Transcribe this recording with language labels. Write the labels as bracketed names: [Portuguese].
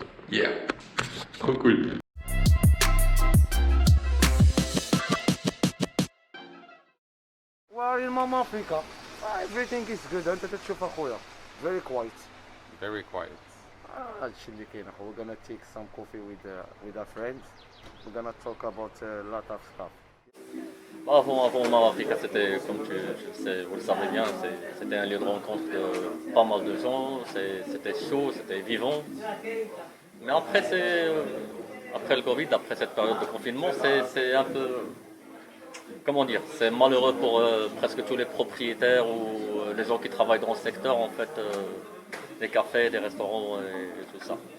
[French] Yeah, trop cool. [Arabic] وين ماما افريكا [English] everything is good [Arabic] انت تشوف اخويا [English] very quiet. Very quiet. [Arabic] هادشي اللي كاين اخو. [English] We're gonna take some coffee with our friends. We're gonna talk about a lot of stuff. [French] Avant Mama-Africa, c'était, comme vous le savez bien, c'était un lieu de rencontre de pas mal de gens, c'était chaud, c'était vivant. Mais après, après le Covid, après cette période de confinement, c'est un peu, comment dire, c'est malheureux pour presque tous les propriétaires ou les gens qui travaillent dans ce secteur, en fait, des cafés, des restaurants et tout ça.